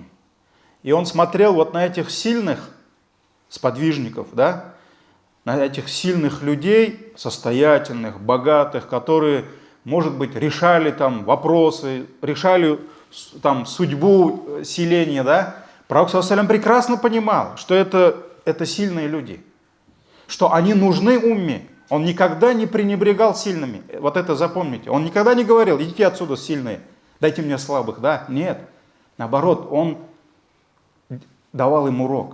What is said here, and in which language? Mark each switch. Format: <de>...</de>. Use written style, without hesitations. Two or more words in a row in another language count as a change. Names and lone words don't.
<ru>И он смотрел вот на этих сильных сподвижников, да, на этих сильных людей, состоятельных, богатых, которые, может быть, решали там вопросы, решали там судьбу селения, да. Пророк</ru> <ar>صلى الله عليه وسلم</ar> <ru>прекрасно понимал, что это сильные люди, что они нужны умме. Он никогда не пренебрегал сильными. Вот это запомните. Он никогда не говорил: идите отсюда сильные, дайте мне слабых, да. Нет. Наоборот, он давал им урок.</ru>